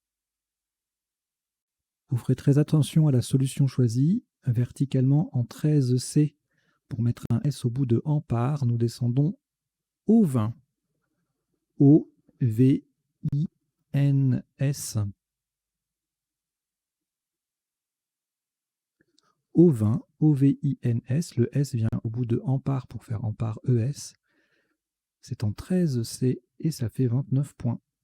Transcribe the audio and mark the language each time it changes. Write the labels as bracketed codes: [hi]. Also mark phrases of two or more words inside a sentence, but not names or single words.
[fr] Vous ferez très attention à la solution choisie. Verticalement en 13C pour mettre un S au bout de Ampare, nous descendons au 20. O-V-I-N-S. O20, O-V-I-N-S. Le S vient au bout de Ampare pour faire Ampare ES. C'est en 13C et ça fait 29 points.